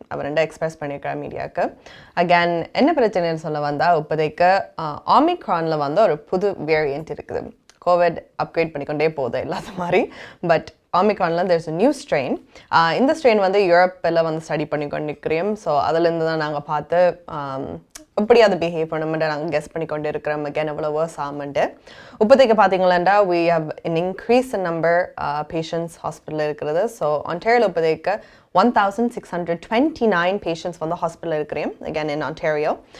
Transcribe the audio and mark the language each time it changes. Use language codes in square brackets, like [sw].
[ta] அவர் express பண்ணியிருக்கார் மீடியாவுக்கு. Again என்ன பிரச்சனைன்னு சொல்ல வந்தா இப்போதைக்கு ஆமிக்ரானில் ஒரு புது வேரியன்ட் இருக்குது. கோவிட் அப்கிரேட் பண்ணிக்கொண்டே போகுது இல்லாத மாதிரி. [en] But ஆமிக்ரானில் there's a new strain. [ta] இந்த ஸ்ட்ரெயின் யூரோப்பில் ஸ்டடி பண்ணிக்கொண்டிருக்கிறோம். ஸோ அதுலேருந்து தான் நாங்கள் பார்த்து எப்படி அதை பிஹேவ் பண்ணணும்ட்டு நாங்கள் கெஸ் பண்ணிக்கொண்டு இருக்கிறோம். அகேன் எவ்வளோ வேர்ஸ் ஆகும்ட்டு இப்போதைக்கு பார்த்தீங்களா [en] we have an increase in number patients [ta] ஹாஸ்பிட்டலில் இருக்கிறது. ஸோ ஆன்டேரியோவில் இப்போதைக்கு 1629 patients ஹாஸ்பிட்டலில் இருக்கிறோம் [en] again in Ontario.